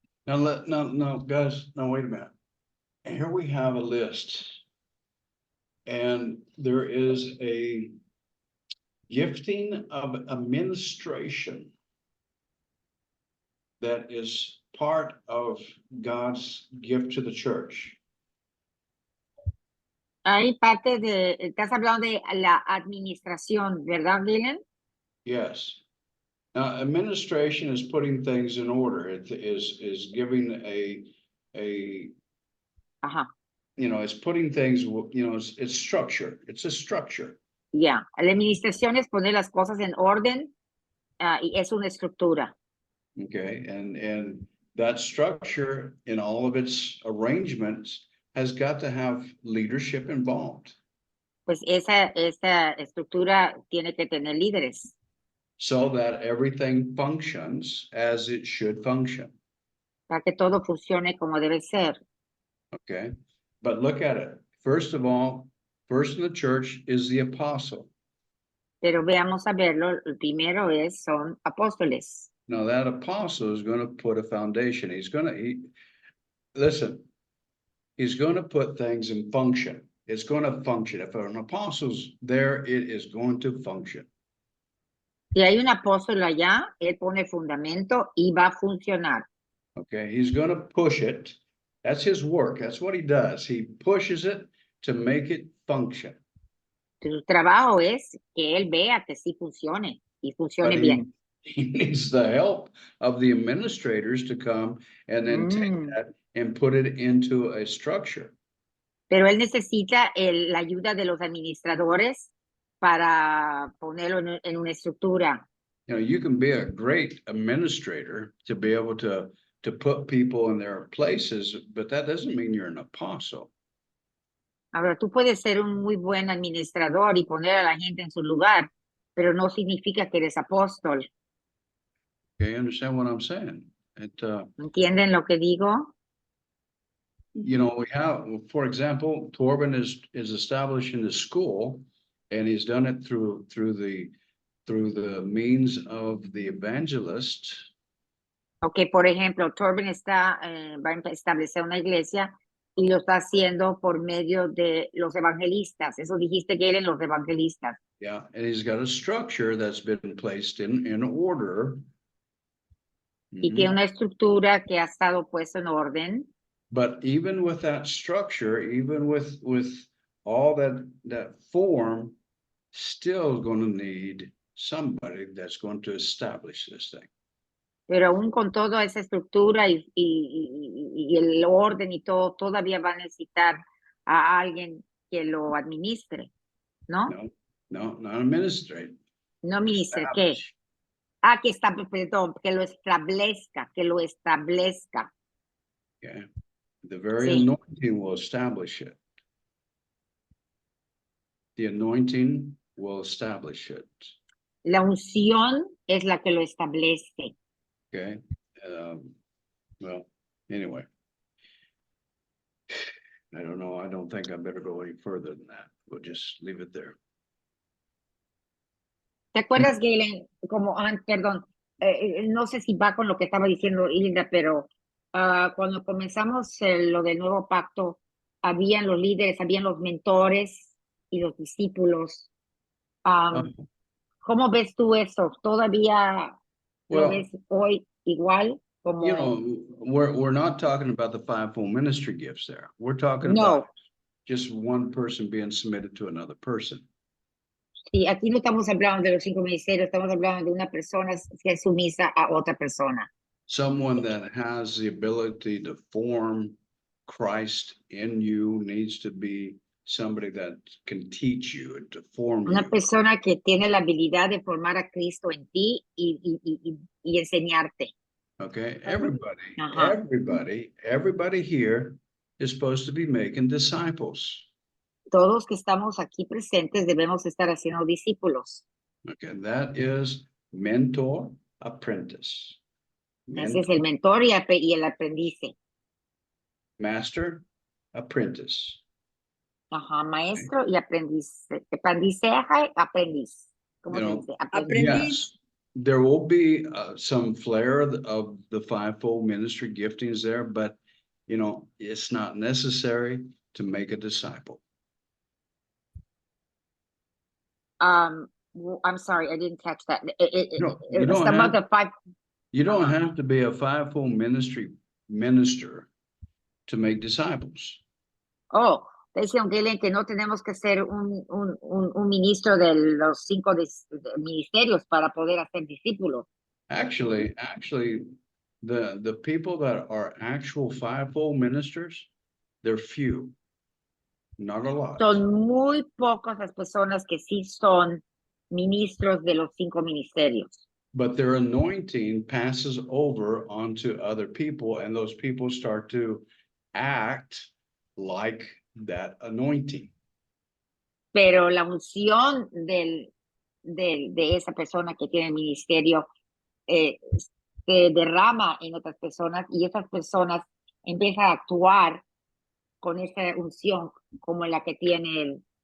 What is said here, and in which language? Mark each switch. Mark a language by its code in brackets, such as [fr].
[en] now, guys, now wait a minute. Here we have a list. And there is a gifting of administration that is part of God's gift to the church. [es] Hay parte de, estás hablando de la administración, ¿verdad, Dylan? [en] Yes. Now, administration is putting things in order. It is giving a, [es] Ajá, [en] it's putting things, it's structure. It's a structure. [es] ya. La administración es poner las cosas en orden y es una estructura. [en] Okay, and that structure in all of its arrangements has got to have leadership involved. [es] Pues esa estructura tiene que tener líderes [en] So that everything functions as it should function. [es] para que todo funcione como debe ser. [en] Okay, but look at it. First of all, first in the church is the apostle. [es] Pero veamos a verlo. El primero son apóstoles. [en] Now that apostle is going to put a foundation. He's going to put things in function. It's going to function. If an apostle's there, it is going to function. [es] Si hay un apóstol allá, él pone fundamento y va a funcionar. [en] Okay, he's going to push it. That's his work. That's what he does. He pushes it to make it function. [es] Su trabajo es que él vea que sí funcione y funcione [en] But [es] bien. [en] he needs the help of the administrators to come and then take that and put it into a structure. [es] Pero él necesita la ayuda de los administradores para ponerlo en una estructura. [en] You can be a great administrator to be able to put people in their places, but that doesn't mean you're an apostle. [es] Ahora, tú puedes ser un muy buen administrador y poner a la gente en su lugar, pero no significa que eres apóstol. [en] Okay, you understand what I'm saying? [es] ¿Entienden lo que digo? [en] We have, for example, Torben is establishing the school, and he's done it through the means of the evangelist. [es] Ok, por ejemplo, Torben va a establecer una iglesia y lo está haciendo por medio de los evangelistas. Eso dijiste que eran los evangelistas. [en] Yeah, and he's got a structure that's been placed in order. [es] Y tiene una estructura que ha estado puesta en orden. [en] But even with that structure, even with all that form, still going to need somebody that's going to establish this thing. [es] Pero aún con toda esa estructura y el orden y todo, todavía va a necesitar a alguien que lo administre, ¿no? [en] No, not administrate. [es] No administre, ¿qué? Que lo establezca, [en] Okay. The very [es] Sí. [en] anointing will establish it. The anointing will establish it. [es] La unción es la que lo establece. [en] Okay. Well, anyway. I don't know. I don't think I better go any further than that. We'll just leave it there. [es] ¿Te acuerdas, Galen? Perdón, no sé si va con lo que estaba diciendo Hilda, pero cuando comenzamos lo del nuevo pacto, habían los líderes, habían los mentores y los discípulos. ¿Cómo ves tú eso? ¿Todavía lo ves hoy igual? [en] We're not talking about the fivefold ministry gifts there. We're talking about just one person being submitted to another person. [es] Sí, aquí no estamos hablando de los 5 ministerios, estamos hablando de una persona que es sumisa a otra persona. [en] Someone that has the ability to form Christ in you needs to be somebody that can teach you and to form [es] Una [en] you. [es] persona que tiene la habilidad de formar a Cristo en ti y enseñarte. [en] Okay, everybody, [es] Ajá. [en] everybody here is supposed to be making disciples. [es] Todos que estamos aquí presentes debemos estar haciendo discípulos. [en] Okay, that is mentor, apprentice. [es] Ese es el mentor y el aprendiz. [en] Master, apprentice. [es] Ajá, maestro y aprendiz. Aprendizaje, aprendiz. ¿Cómo [en] You [es] se [en] know, [es] dice? [en] Yes, there will be some flair of the fivefold ministry giftings there, but you know, it's not necessary to make a disciple. I'm sorry, I didn't catch that. No, you don't Some have- of the five. You don't Uh-huh. have to be a fivefold ministry minister to make disciples. [es] Oh, te dice Galen que no tenemos que ser un ministro de los 5 ministerios para poder hacer discípulos. [en] Actually, the people that are actual fivefold ministers, they're few, not a lot. [es] Son muy pocas las personas que sí son ministros de los 5 ministerios. [en] But their anointing passes over onto other people, and those people start to act like that anointing. [es] Pero la unción de esa persona que tiene el ministerio se derrama en otras personas y esas personas empiezan a actuar con esa unción como la que tiene